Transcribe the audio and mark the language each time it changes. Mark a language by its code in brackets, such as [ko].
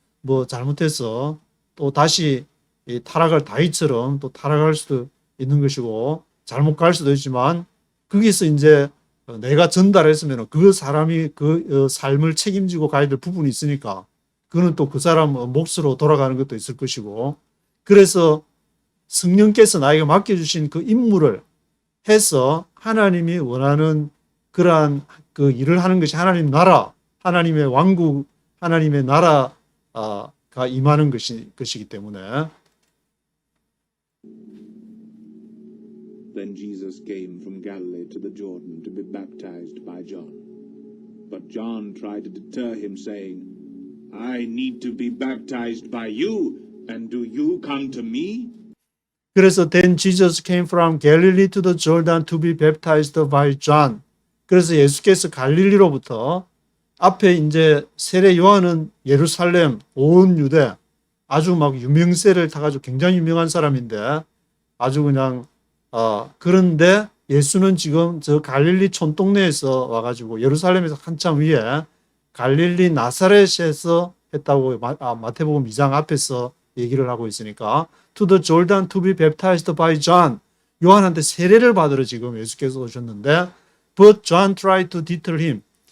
[ko] 뭐 잘못해서 또 다시 이 타락할 다윗처럼 또 타락할 수도 있는 것이고 잘못 갈 수도 있지만 거기서 이제 내가 전달했으면 그 사람이 그 삶을 책임지고 가야 될 부분이 있으니까 그거는 또 그 사람 몫으로 돌아가는 것도 있을 것이고 그래서 성령께서 나에게 맡겨주신 그 임무를 해서 하나님이 원하는 그러한 그 일을 하는 것이 하나님 나라, 하나님의 왕국, 하나님의 나라가 임하는 것이기 때문에 [en] Then Jesus came from Galilee to the Jordan to be baptized by John. But John tried to deter him, saying, I need to be baptized by you, and do you come to me? [ko] 그래서 [en] then Jesus came from Galilee to the Jordan to be baptized by John. [ko] 그래서 예수께서 갈릴리로부터 앞에 이제 세례 요한은 예루살렘 온 유대 아주 막 유명세를 타가지고 굉장히 유명한 사람인데 아주 그냥 그런데 예수는 지금 저 갈릴리 촌동네에서 와가지고 예루살렘에서 한참 위에 갈릴리 나사렛에서 했다고 마태복음 2장 앞에서 얘기를 하고 있으니까 [en] to the Jordan to be baptized by John [ko] 요한한테 세례를 받으러 지금 예수께서 오셨는데 [en] but John tried to deter him